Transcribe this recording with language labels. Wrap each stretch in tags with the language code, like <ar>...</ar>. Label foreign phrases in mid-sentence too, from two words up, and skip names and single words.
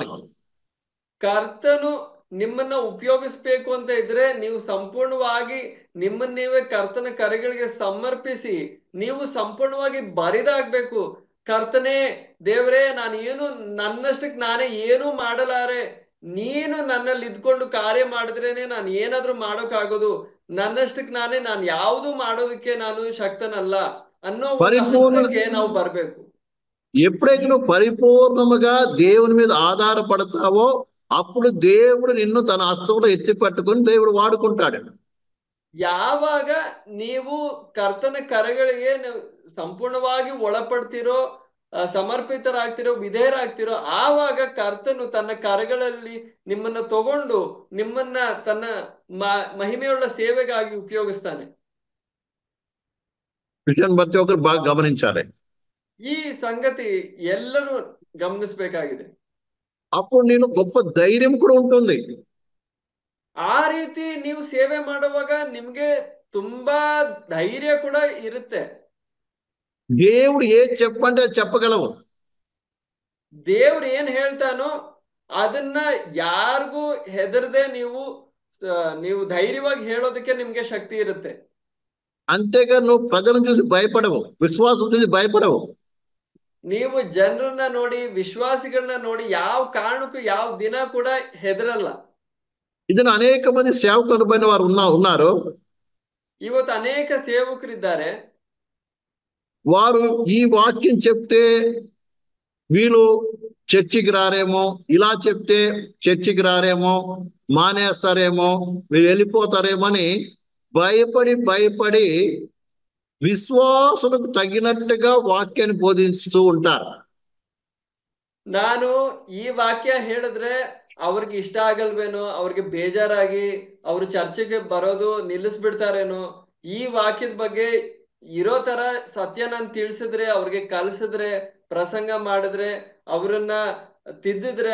<kn>ಕರ್ತನು ನಿಮ್ಮನ್ನ ಉಪಯೋಗಿಸಬೇಕು ಅಂತ ಇದ್ರೆ ನೀವು ಸಂಪೂರ್ಣವಾಗಿ ನಿಮ್ಮನ್ನ ನೀವೇ ಕರ್ತನ ಕರೆಗಳಿಗೆ ಸಮರ್ಪಿಸಿ ನೀವು ಸಂಪೂರ್ಣವಾಗಿ ಬರಿದಾಗ್ಬೇಕು. ಕರ್ತನೇ, ದೇವರೇ, ನಾನು ಏನು ನನ್ನಷ್ಟಕ್ಕೆ ನಾನೇ ಏನೂ ಮಾಡಲಾರೆ, ನೀನು ನನ್ನಲ್ಲಿ ಇದ್ಕೊಂಡು ಕಾರ್ಯ ಮಾಡಿದ್ರೇನೆ ನಾನು ಏನಾದ್ರೂ ಮಾಡೋಕ್ಕಾಗೋದು, ನನ್ನಷ್ಟಕ್ಕೆ ನಾನು ಯಾವುದು ಮಾಡೋದಕ್ಕೆ ನಾನು ಶಕ್ತನಲ್ಲ ಅನ್ನೋ ಹಂತಕ್ಕೆ ನಾವು ಬರ್ಬೇಕು.</kn> <te>ఎప్పుడైతే నువ్వు పరిపూర్ణముగా దేవుని మీద ఆధారపడతావో అప్పుడు దేవుడు నిన్ను తన హస్తంలో ఎత్తి పట్టుకొని దేవుడు వాడుకుంటాడు.</te> <kn>ಯಾವಾಗ ನೀವು ಕರ್ತನ ಕರೆಗಳಿಗೆ ಸಂಪೂರ್ಣವಾಗಿ ಒಳಪಡ್ತಿರೋ, ಸಮರ್ಪಿತರಾಗ್ತಿರೋ, ವಿಧೇಯರಾಗ್ತಿರೋ, ಆವಾಗ ಕರ್ತನು ತನ್ನ ಕರೆಗಳಲ್ಲಿ ನಿಮ್ಮನ್ನ ತಗೊಂಡು ನಿಮ್ಮನ್ನ ತನ್ನ ಮಹಿಮೆಯುಳ್ಳ ಸೇವೆಗಾಗಿ ಉಪಯೋಗಿಸ್ತಾನೆ.</kn> <te>ప్రతి ఒక్కరు బాగా గమనించాలి.</te> <kn>ಈ ಸಂಗತಿ ಎಲ್ಲರೂ ಗಮನಿಸಬೇಕಾಗಿದೆ.</kn> <te>అప్పుడు నేను గొప్ప ధైర్యం కూడా ఉంటుంది.</te> <kn>ಆ ರೀತಿ ನೀವು ಸೇವೆ ಮಾಡುವಾಗ ನಿಮ್ಗೆ ತುಂಬಾ ಧೈರ್ಯ ಕೂಡ ಇರುತ್ತೆ.</kn> <te>దేవుడు ఏది చెప్పంటే చెప్పగలవు.</te> <kn>ದೇವ್ರು ಏನ್ ಹೇಳ್ತಾನೋ ಅದನ್ನ ಯಾರಿಗೂ ಹೆದರದೆ ನೀವು ಧೈರ್ಯವಾಗಿ ಹೇಳೋದಕ್ಕೆ ನಿಮ್ಗೆ ಶಕ್ತಿ ಇರುತ್ತೆ.</kn> <te>అంతేగా నువ్వు ప్రజలను చూసి భయపడవు, విశ్వాసం చూసి భయపడవు.</te> <kn>ನೀವು ಜನರನ್ನ ನೋಡಿ, ವಿಶ್ವಾಸಿಗಳನ್ನ ನೋಡಿ ಯಾವ ಕಾರಣಕ್ಕೂ ಯಾವ ದಿನ ಕೂಡ ಹೆದರಲ್ಲ.</kn> <te>ಇದನ್ನು అనేక మంది సేవకులు పైన వారు ఉన్నారు.</te> <kn>ಇವತ್ತು ಅನೇಕ ಸೇವಕರಿದ್ದಾರೆ.</kn> <te>వారు ఈ వాక్యం చెప్తే వీళ్ళు చర్చికి రారేమో, ఇలా చెప్తే చర్చికి రారేమో, మానేస్తారేమో, వీళ్ళు వెళ్ళిపోతారేమో అని భయపడి విశ్వాసులకు తగినట్టుగా వాక్యాన్ని బోధిస్తూ ఉంటారు.</te> <kn>ನಾನು ಈ ವಾಕ್ಯ ಹೇಳಿದ್ರೆ ಅವ್ರಿಗೆ ಇಷ್ಟ ಆಗಲ್ವೇನೋ, ಅವ್ರಿಗೆ ಬೇಜಾರಾಗಿ ಅವ್ರು ಚರ್ಚೆಗೆ ಬರೋದು ನಿಲ್ಲಿಸ್ಬಿಡ್ತಾರೇನೋ, ಈ ವಾಕ್ಯದ ಬಗ್ಗೆ ಇರೋ ತರ ಸತ್ಯ ನಾನು ತಿಳಿಸಿದ್ರೆ, ಅವ್ರಿಗೆ ಕಲಿಸಿದ್ರೆ, ಪ್ರಸಂಗ ಮಾಡಿದ್ರೆ, ಅವರನ್ನ ತಿದ್ದಿದ್ರೆ,</kn>